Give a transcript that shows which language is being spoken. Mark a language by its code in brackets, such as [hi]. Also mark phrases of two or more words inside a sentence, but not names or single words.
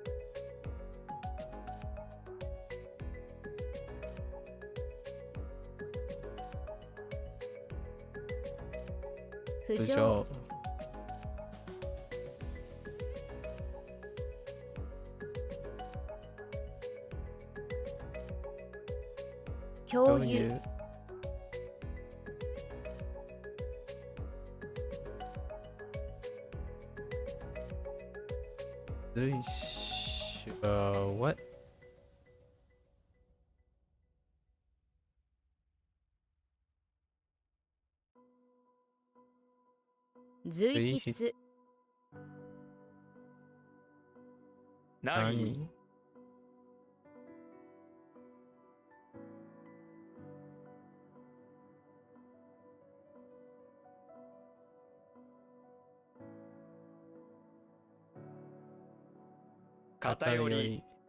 [ja] 浮上。浮上。共有。随所。what? 随筆。何？偏り。